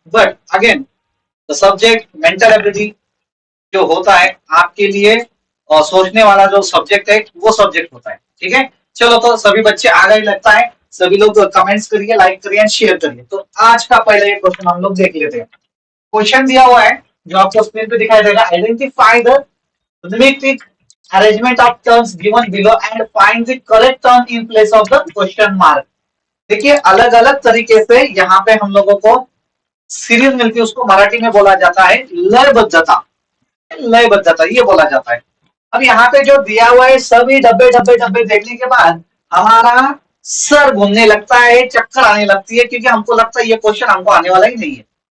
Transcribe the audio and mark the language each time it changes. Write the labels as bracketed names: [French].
[Hindi] But again the subject mental ability जो होता है आपके लिए और सोचने वाला जो सब्जेक्ट है वो सब्जेक्ट होता है। ठीक है। चलो तो सभी बच्चे आ गए लगता है। सभी लोग कमेंट्स करिए, लाइक करिए एंड शेयर करिए। तो आज का पहले ये क्वेश्चन हम लोग देख लेते हैं। क्वेश्चन दिया हुआ है जो आपको स्क्रीन पे दिखाई देगा, [English] Identify the rhythmic arrangement of terms given below and find the correct term in place of the question mark। [Hindi] देखिए, अलग अलग तरीके से यहाँ पे हम लोगों को सीरीज मिलती है, उसको मराठी में बोला जाता है लयबद्धता। लयबद्धता ये बोला जाता है। अब यहाँ पे जो दिया हुआ है सभी डब्बे डब्बे डब्बे देखने के बाद हमारा सर घूमने लगता है, चक्कर आने लगती है, क्योंकि हमको लगता है ये क्वेश्चन हमको आने वाला ही नहीं है।